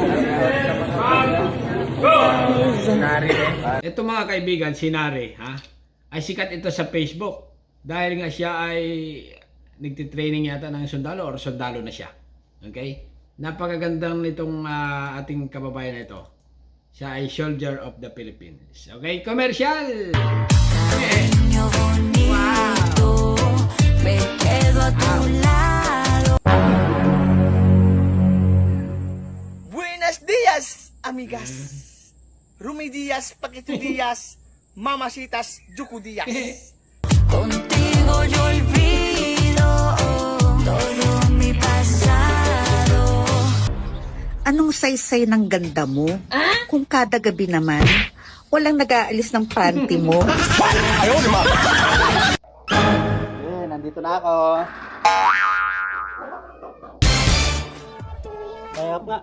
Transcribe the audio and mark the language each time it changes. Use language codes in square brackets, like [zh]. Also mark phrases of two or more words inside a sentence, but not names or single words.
[tl] Ito mga kaibigan, si Nari ha, ay sikat ito sa Facebook. Dahil nga siya ay nagtitraining yata ng sundalo or sundalo na siya. Okay? Napakagandang nitong ating kababayan na ito. Siya ay [en] Soldier of the Philippines. Okay? Commercial! [es] Buenos días, amigas. Rumi Diaz, Paquito Diaz, Mamacitas, Yuku Diaz. Contigo yo olvido todo mi pasado. [tl] Anong saysay ng ganda mo? Kung kada gabi naman, walang nag-aalis ng panty mo. Ayaw, di ba? Nandito na ako. Bayap nga.